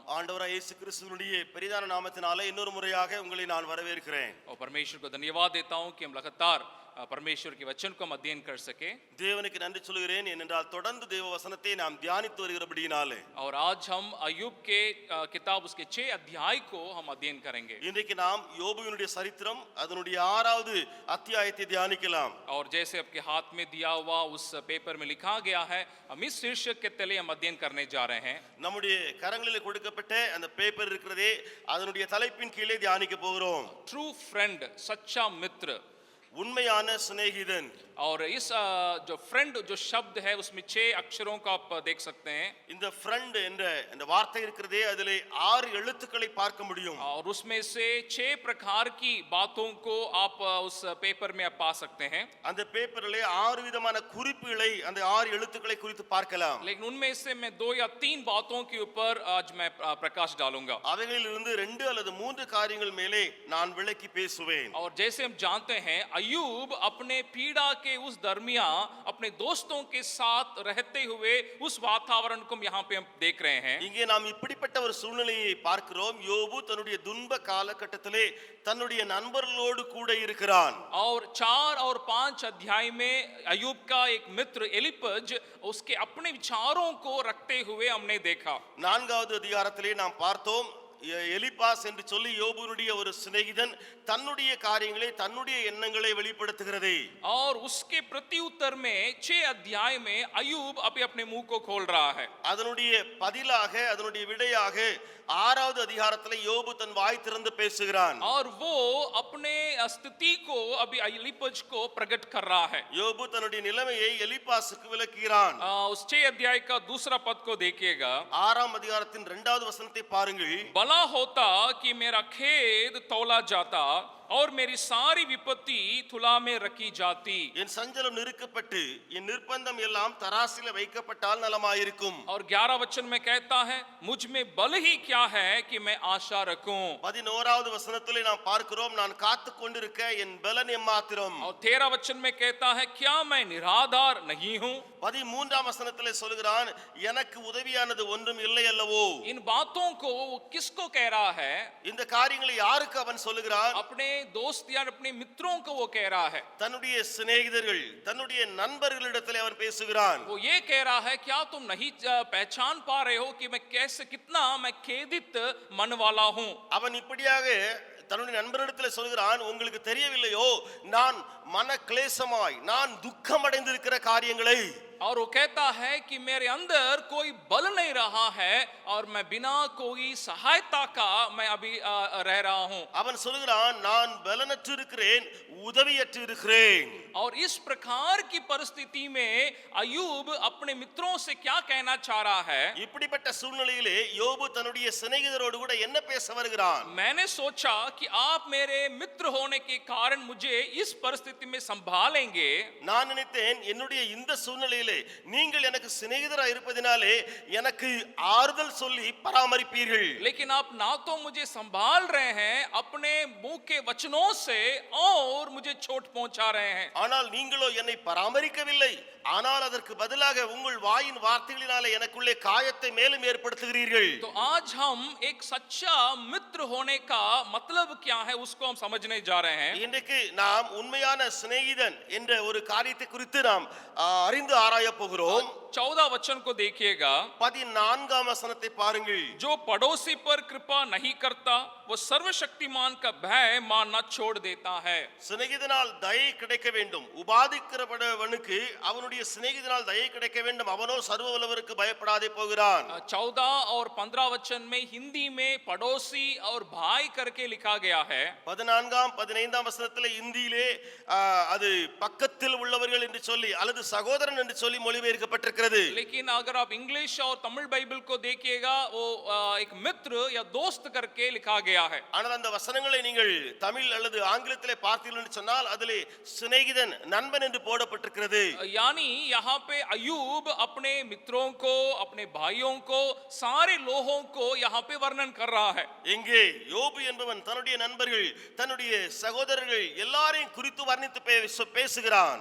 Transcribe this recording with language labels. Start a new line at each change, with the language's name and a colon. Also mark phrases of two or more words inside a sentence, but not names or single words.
Tamil: ஆண்டவராகிய இயேசு கிறிஸ்துவினுடைய பெரிதான நாமத்தினாலே இன்னொரு முறையாக உங்களை நான் வரவேற்கிறேன்।
Hindi: और परमेश्वर को धन्यवाद देता हूं कि हम लगातार परमेश्वर के वचन को हम अध्ययन कर सके।
Tamil: தேவனுக்கு நன்றி சொல்கிறேன், ஏனென்றால் தொடர்ந்து தேவ வசனத்தை நாம் தியானித்து வருகிறபடியினாலே।
Hindi: और आज हम अय्यूब के किताब उसके 6 अध्याय को हम अध्ययन करेंगे।
Tamil: இன்றைக்கு நாம் யோபுவினுடைய சரித்திரம் அதனுடைய 6வது அத்தியாயத்தை தியானிக்கலாம்।
Hindi: और जैसे आपके हाथ में दिया हुआ उस पेपर में लिखा गया है, हम इस शीर्षक के तले हम अध्ययन करने जा रहे हैं।
Tamil: நம்முடைய கரங்களில் கொடுக்கப்பட்ட அந்த பேப்பர் இருக்கிறதே, அதனுடைய தலைப்பின் கீழே தியானிக்க போகிறோம்।
English: true friend,
Hindi: सच्चा मित्र।
Tamil: உண்மையான சிநேகிதன்.
Hindi: और इस जो फ्रेंड जो शब्द है उसमें 6 अक्षरों को आप देख सकते हैं
Tamil: இந்த ஃப்ரெண்ட் என்ற அந்த வார்த்தை இருக்கிறதே அதிலே 6 எழுத்துக்களை பார்க்க முடியும்.
Hindi: और उसमें से 6 प्रकार की बातों को आप उस पेपर में आप पा सकते हैं.
Tamil: அந்த பேப்பரிலே 6 விதமான குறிப்புகளை அந்த 6 எழுத்துக்களை குறித்து பார்க்கலாம்.
Hindi: लेकिन उनमें से मैं 2 या 3 बातों के ऊपर आज मैं प्रकाश डालूंगा.
Tamil: அவைகளிலிருந்து 2 அல்லது 3 காரியங்கள் மேலே நான் விளக்கி பேசுவேன்.
Hindi: और जैसे हम जानते हैं अय्यूब अपने पीड़ा के उस दरमियान अपने दोस्तों के साथ रहते हुए उस वातावरण को यहाँ पे हम देख रहे हैं.
Tamil: இங்கே நாம் இப்படிப்பட்ட ஒரு சூழ்நிலையை பார்க்கிறோம். யோபு தன்னுடைய துன்ப காலகட்டத்திலே தன்னுடைய நண்பர்களோடு கூட இருக்கிறான்.
Hindi: और 4 और 5 अध्याय में अय्यूब का एक मित्र एलिपज उसके अपने विचारों को रखते हुए हमने देखा.
Tamil: 4வது அதிகாரத்திலே நாம் பார்த்தோம் எலிபாஸ் என்று சொல்லி யோபுனுடைய ஒரு சிநேகிதன் தன்னுடைய காரியங்களை தன்னுடைய எண்ணங்களை வெளிப்படுத்துகிறது.
Hindi: और उसके प्रत्युत्तर में 6 अध्याय में अय्यूब अभी अपने मुंह को खोल रहा है.
Tamil: அதனுடைய பதிலாக அதனுடைய விடையாக 6வது அதிகாரத்திலே யோபு தன் வாய் திறந்து பேசுகிறான்.
Hindi: और वो अपने स्थिति को अभी एलिपज को प्रकट कर रहा है.
Tamil: யோபு தன்னுடைய நிலைமையை எலிபாசுக்கு விளக்குகிறான்.
Hindi: उस 6 अध्याय का दूसरा पद को देखिएगा.
Tamil: 6ஆம் அதிகாரத்தின் 2வது வசனத்தை பாருங்கள்.
Hindi: भला होता कि मेरा खेद तौला जाता और मेरी सारी विपत्ति तुला में रखी जाती.
Tamil: என் சஞ்சலம் நிறுக்கப்பட்டு என் நிர்பந்தம் எல்லாம் தராசில வைக்கப்பட்டால் நலமாயிருக்கும்.
Hindi: और 11 वचन में कहता है मुझ में बल ही क्या है कि मैं आशा रखूं.
Tamil: 11வது வசனத்திலே நாம் பார்க்கிறோம் நான் காத்து கொண்டிருக்க என் பலன் எம்மாத்திரம்.
Hindi: और 13 वचन में कहता है क्या मैं निराधार नहीं हूं.
Tamil: 13ஆம் வசனத்திலே சொல்கிறான் எனக்கு உதவியானது ஒன்றும் இல்லை அல்லவோ.
Hindi: इन बातों को वो किसको कह रहा है.
Tamil: இந்த காரியங்களை யாருக்கு அவன் சொல்லுகிறான்.
Hindi: अपने दोस्त या अपने मित्रों को वो कह रहा है.
Tamil: தன்னுடைய சிநேகிதர்கள் தன்னுடைய நண்பர்களிடத்திலே அவன் பேசுகிறான்.
Hindi: वो ये कह रहा है क्या तुम नहीं पहचान पा रहे हो कि मैं कैसे कितना मैं खेदित मन वाला हूं.
Tamil: அவன் இப்படியாக தன்னுடைய நண்பரிடத்தில் சொல்கிறான் உங்களுக்கு தெரியவில்லையோ நான் மன கிளேசமாய் நான் துக்கம் அடைந்திருக்கிற காரியங்களை.
Hindi: और वो कहता है कि मेरे अंदर कोई बल नहीं रहा है और मैं बिना कोई सहायता का मैं अभी रह रहा हूं.
Tamil: அவன் சொல்கிறான் நான் பலனற்று இருக்கிறேன் உதவியற்று இருக்கிறேன்.
Hindi: और इस प्रकार की परिस्थिति में अय्यूब अपने मित्रों से क्या कहना चाह रहा है.
Tamil: இப்படிப்பட்ட சூழ்நிலையிலே யோபு தன்னுடைய சிநேகிதரோடு கூட என்ன பேச வருகிறான்.
Hindi: मैंने सोचा कि आप मेरे मित्र होने के कारण मुझे इस परिस्थिति में संभालेंगे.
Tamil: நான் நினைத்தேன் என்னுடைய இந்த சூழ்நிலையிலே நீங்கள் எனக்கு சிநேகிதராய் இருப்பதினாலே எனக்கு ஆறுதல் சொல்லி பராமரிப்பீர்கள்.
Hindi: लेकिन आप ना तो मुझे संभाल रहे हैं अपने मुंह के वचनों से और मुझे चोट पहुंचा रहे हैं.
Tamil: ஆனால் நீங்களோ என்னை பராமரிக்கவில்லை. ஆனால் அதற்கு பதிலாக உங்கள் வாயின் வார்த்தைகளினாலே எனக்குள்ளே காயத்தை மேலும் ஏற்படுத்துகிறீர்கள்.
Hindi: तो आज हम एक सच्चा मित्र होने का मतलब क्या है उसको हम समझने जा रहे हैं.
Tamil: இன்றைக்கு நாம் உண்மையான சிநேகிதன் என்ற ஒரு காரியத்தை குறித்து நாம் அறிந்து ஆராய போகிறோம்.
Hindi: 14 वचन को देखिएगा.
Tamil: 14ஆம் வசனத்தை பாருங்கள்.
Hindi: जो पड़ोसी पर कृपा नहीं करता वो सर्वशक्तिमान का भय मानना छोड़ देता है.
Tamil: சிநேகிதனால் தயை கிடைக்க வேண்டும். உபாதிக்கிறவனுக்கு அவனுடைய சிநேகிதனால் தயை கிடைக்க வேண்டும். அவனோ சர்வ வல்லவருக்கு பயப்படாதே போகிறான்.
Hindi: 14 और 15 वचन में हिंदी में पड़ोसी और भाई करके लिखा गया है.
Tamil: 14ஆம் 15ஆம் வசனத்திலே இந்தியிலே அது பக்கத்தில் உள்ளவர்கள் என்று சொல்லி அல்லது சகோதரன் என்று சொல்லி மொழிபெயர்க்கப்பட்டிருக்கிறது.
Hindi: लेकिन अगर आप इंग्लिश और तमिल बाइबल को देखिएगा वो एक मित्र या दोस्त करके लिखा गया है.
Tamil: ஆனால் அந்த வசனங்களை நீங்கள் தமிழ் அல்லது ஆங்கிலத்திலே பார்த்தீர்கள் என்று சொன்னால் அதிலே சிநேகிதன் நண்பன் என்று போடப்பட்டிருக்கிறது.
Hindi: यानी यहाँ पे अय्यूब अपने मित्रों को अपने भाइयों को सारे लोगों को यहाँ पे वर्णन कर रहा है.
Tamil: எங்கே யோபு என்பவன் தன்னுடைய நண்பர்கள் தன்னுடைய சகோதரர்கள் எல்லாரையும் குறித்து வர்ணித்து பேசுகிறான்.